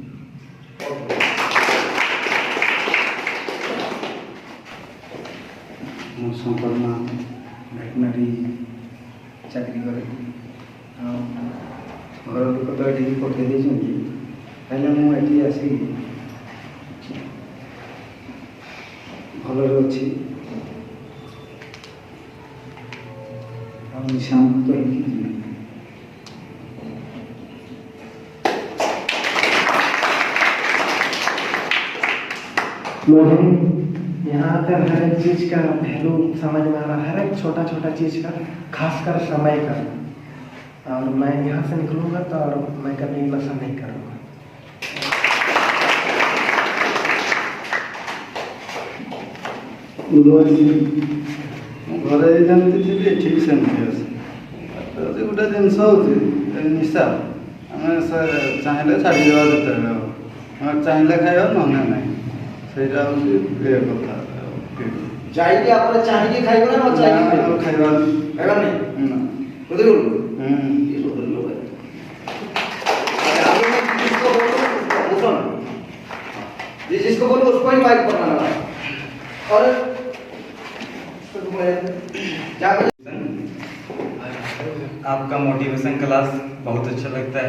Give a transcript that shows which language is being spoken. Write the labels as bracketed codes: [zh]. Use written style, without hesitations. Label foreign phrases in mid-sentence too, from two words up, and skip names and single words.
[or] ମୁଁ ଶଙ୍କର ମହାନ୍ତ ଭେଟନାରୀ ଚାକିରି କରେ ଆଉ ଘର ଲୋକ ତ ଏଠିକି ପଠାଇ ଦେଇଛନ୍ତି ହେଲେ ମୁଁ ଏଠି ଆସି ଭଲରେ ଅଛି ଆଉ ନିଶାମୁକ୍ତ ହେଇକି ଯିବି। [hi] मुझे यहाँ आकर हर एक चीज़ का पहलू समझ में आ रहा है, हर एक छोटा छोटा चीज़ का, खासकर समय का। और मैं यहाँ से निकलूँगा तो और मैं कभी नशा नहीं करूँगा। [or] ଘରେ ଯେମିତି ଥିବି ଏଠି ବି ସେମିତି ଅଛି ଗୋଟେ ଜିନିଷ ହେଉଛି ନିଶା ଆମେ ଚାହିଁଲେ ଛାଡ଼ିଦେବା ଯେତେବେଳେ ହେବ ଆମେ ଚାହିଁଲେ ଖାଇବା ନହେଲେ ନାହିଁ ସେଇଟା ହେଉଛି ଏ କଥା। ଯାଇକି ଆପଣ ଚାହିଁକି ଖାଇବେ ନା ନ ଚାହିଁକି ଖାଇବା [hi] ଖାଇବା नहीं बुजुर्ग ये बुजुर्ग लोग हैं। जिसको बोलो जिसको बोलो उसको ही माइक पर लगाना और आपका मोटिवेशन क्लास बहुत अच्छा लगता है।